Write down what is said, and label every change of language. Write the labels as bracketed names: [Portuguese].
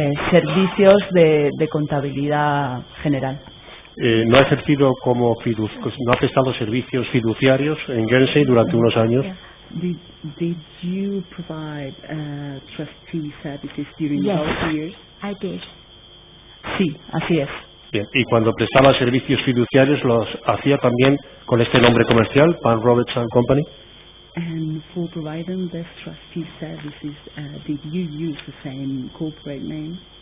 [Spanish] Servicios de contabilidad general. ¿No ha ejercido no ha prestado servicios fiduciarios en Guernsey durante unos años? [English] Yeah. Did you provide trustee services during Yes. those years? I did. [Spanish] Sí, así es. Bien. ¿Y cuando prestaba servicios fiduciarios los hacía también con este nombre comercial, Pam, Roberts and Company? [English] And for providing these trustee services, did you use the same corporate name?